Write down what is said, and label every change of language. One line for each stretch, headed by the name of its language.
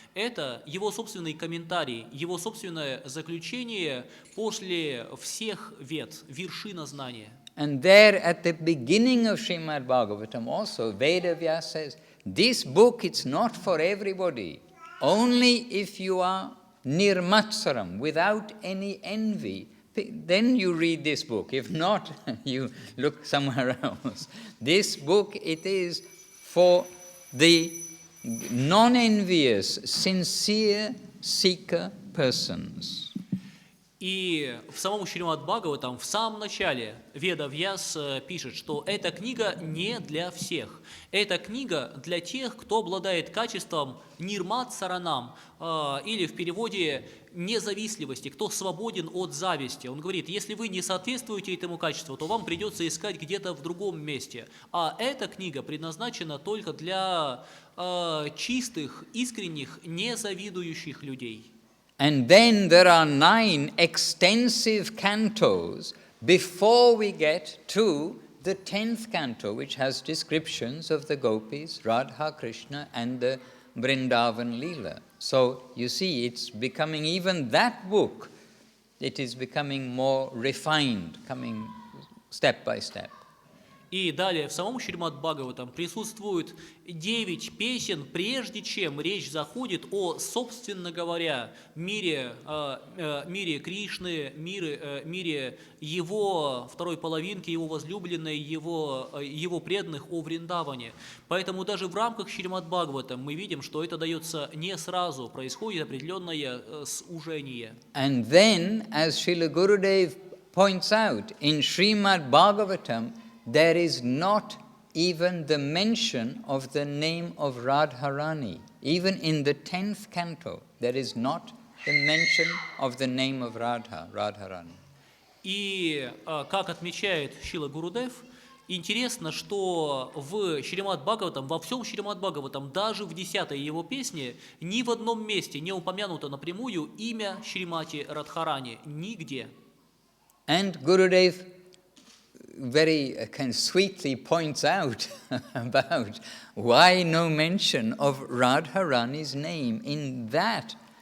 Russian: Это его собственный комментарий, его собственное заключение после всех вед, вершина знания.
English: And there at the beginning of Srimad Bhagavatam also, Vedavyas says, this book it's not for everybody. Only if you are nirmatsaram, without any envy, then you read this book. If not, you look somewhere else. This book, it is for the non-envious, sincere seeker persons.
Russian: И в самом Шримад Бхагаватам, в самом начале, Ведавьяс пишет, что эта книга не для всех. Эта книга для тех, кто обладает качеством нирмат саранам, или в переводе независливости, кто свободен от зависти. Он говорит, если вы не соответствуете этому качеству, то вам придется искать где-то в другом месте. А эта книга предназначена только для чистых, искренних, незавидующих людей.
English: And then there are 9 extensive cantos before we get to the 10th canto, which has descriptions of the gopis, Radha, Krishna, and the Vrindavan Leela. So you see, it's becoming, even that book, it is becoming more refined, coming step by step.
Russian: И далее в самом Шримад Бхагаватам присутствует 9 песен, прежде чем речь заходит о, собственно говоря, мире Кришны, мире его второй половинки, его возлюбленной, его преданных о Вриндаване. Поэтому даже в рамках Шримад Бхагаватам мы видим, что это дается не сразу, происходит определенное сужение.
English: And then, as Srila Gurudev points out, in Srimad Bhagavatam, there is not even the mention of the name of Radharani. Even in the 10th canto, there is not the mention of the name of Radharani.
Russian: И, как отмечает Шрила Гурудев, интересно, что в Шримад Бхагаватам, во всем Шримад Бхагаватам, даже в 10-й его песне, ни в одном месте не упомянуто напрямую имя Шримати Радхарани. Нигде.
English: And Gurudev very kind of sweetly points out about why no mention of Radharani's name in that